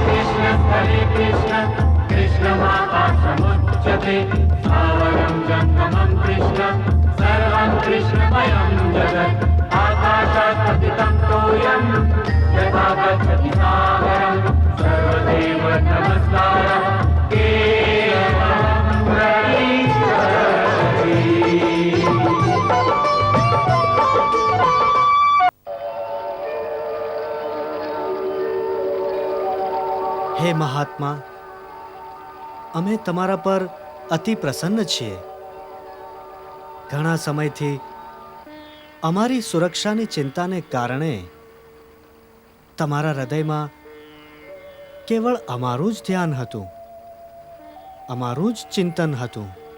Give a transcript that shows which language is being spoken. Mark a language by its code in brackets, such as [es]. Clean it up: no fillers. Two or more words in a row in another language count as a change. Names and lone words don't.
[sa] कृष्ण स्थले कृष्ण कृष्णमाकाशमुच्यते स्थावरं जङ्गमं कृष्ण सर्वं कृष्णमयं जगत् आकाशात् पतितं तोयं यथा गच्छति सागरं सर्वदेव नमस्कारः केवलं प्रईश्वरी [gu] હે મહાત્મા, અમે તમારા પર અતિ પ્રસન્ન છીએ. ઘણા સમયથી અમારી સુરક્ષાની ચિંતાને કારણે તમારા હૃદયમાં કેવળ અમારું જ ધ્યાન હતું, અમારું જ ચિંતન હતું.